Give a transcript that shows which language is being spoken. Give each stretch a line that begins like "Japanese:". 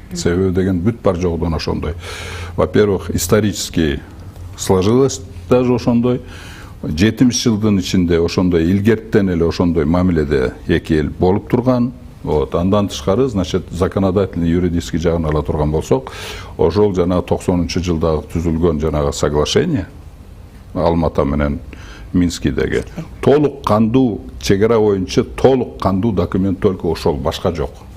Kyrgyz: Себеби деген бүт бар жогдон ошондой.
Russian: Во-первых, исторически сложилось даже ошондой.
Kyrgyz: 70 жылдын ичинде ошондой илгерттен эле ошондой мамиледе эки эл болуп турган. Вот, андан тышкары, значит,
Russian: законодательный, юридический
Kyrgyz: жагын ала турган болсок, ошол жанагы 90-жылдагы түзүлгөн жанагы
Russian: соглашение
Kyrgyz: Алмата менен Минскидеги толук кандуу чегара боюнча толук кандуу документ
Russian: только
Kyrgyz: ошол, башка жок.